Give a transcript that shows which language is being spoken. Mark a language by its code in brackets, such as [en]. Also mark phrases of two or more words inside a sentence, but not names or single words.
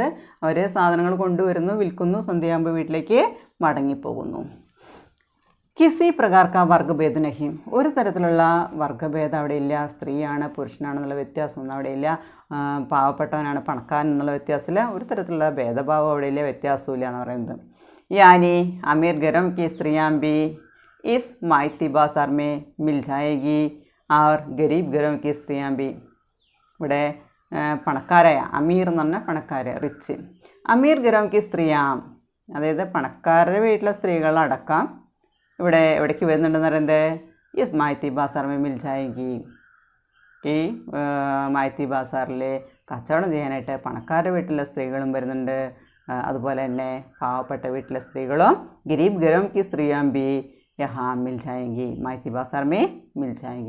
[ml] അവർ സാധനങ്ങൾ കൊണ്ടുവരുന്നു, വിൽക്കുന്നു, സന്ധ്യയാകുമ്പോൾ വീട്ടിലേക്ക് മടങ്ങിപ്പോകുന്നു. [hi] किसी प्रकार का वर्गभेद नहीं. [ml] ഒരു തരത്തിലുള്ള വർഗ്ഗഭേദം അവിടെ ഇല്ല. സ്ത്രീയാണ് പുരുഷനാണെന്നുള്ള വ്യത്യാസമൊന്നും അവിടെ ഇല്ല. പാവപ്പെട്ടവനാണ് പണക്കാരൻ എന്നുള്ള വ്യത്യാസമില്ല. ഒരു തരത്തിലുള്ള ഭേദഭാവം അവിടെ ഇല്ല, വ്യത്യാസവും ഇല്ല എന്ന് പറയുന്നത്. [hi] यानी अमीर घरों की स्त्रियां भी इस मायती बाजार में मिल जाएगी और गरीब घरों की स्त्रियां भी. [ml] ഇവിടെ പണക്കാരായ, അമീർ എന്ന് പറഞ്ഞാൽ പണക്കാർ, റിച്ച്. [hi] अमीर घरों की स्त्रियां, [ml] അതായത് പണക്കാരുടെ വീട്ടിലെ സ്ത്രീകളടക്കം ഇവിടെ എവിടേക്ക് വരുന്നുണ്ടെന്ന് പറയുന്നത് [hi] इस मायती बाजार में मिल जाएगी. [ml] ഈ മായത്തി ബാസാറിൽ കച്ചവടം ചെയ്യാനായിട്ട് പണക്കാരുടെ വീട്ടിലെ സ്ത്രീകളും വരുന്നുണ്ട്, അതുപോലെ തന്നെ പാവപ്പെട്ട വീട്ടിലെ സ്ത്രീകളും [hi] गरीब घरों की स्त्रियां भी यहाँ मिल जाएगी, मायती बाजार में मिल जाएगी.